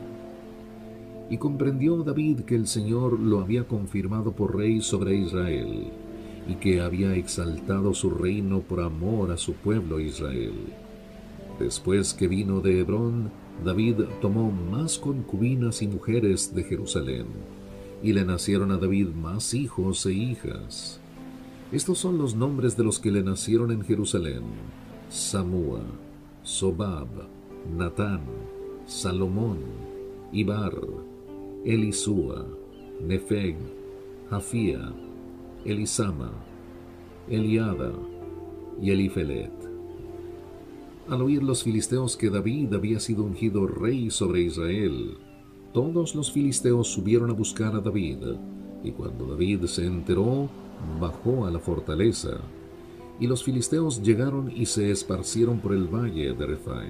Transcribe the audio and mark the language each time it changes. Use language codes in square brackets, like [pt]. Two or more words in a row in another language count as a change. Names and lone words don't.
[es] Y comprendió David que el Señor lo había confirmado por rey sobre Israel, y que había exaltado su reino por amor a su pueblo Israel. Después que vino de Hebrón, David tomó más concubinas y mujeres de Jerusalén, y le nacieron a David más hijos e hijas. Estos son los nombres de los que le nacieron en Jerusalén: Samúa, Sobab, Natán, Salomón, Ibar, Elisúa, Nefeg, Jafía, Elisama, Eliada y Elifelet. Al oír los filisteos que David había sido ungido rey sobre Israel, todos los filisteos subieron a buscar a David, y cuando David se enteró, bajó a la fortaleza, y los filisteos llegaron y se esparcieron por el valle de Refaim.